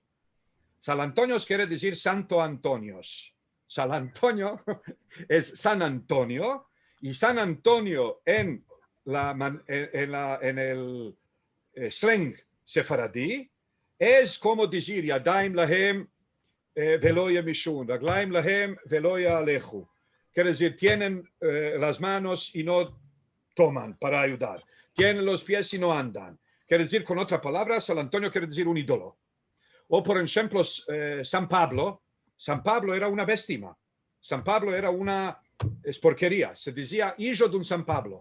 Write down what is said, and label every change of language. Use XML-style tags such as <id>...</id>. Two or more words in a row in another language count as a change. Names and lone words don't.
<es>San Antonios quiere decir Santo Antonios. San Antonio es San Antonio, y San Antonio en el slang sefaradí es como decir</es> <he>ידיים להם ולא ימישון, רגליים להם ולא ילכו.</he> <es>Quiere decir, tienen las manos y no toman para ayudar. Tienen los pies y no andan. Quiere decir, con otra palabra, San Antonio quiere decir un ídolo. O por ejemplo, San Pablo era una béstima. San Pablo era una porquería. Se decía hijo de un San Pablo.</es>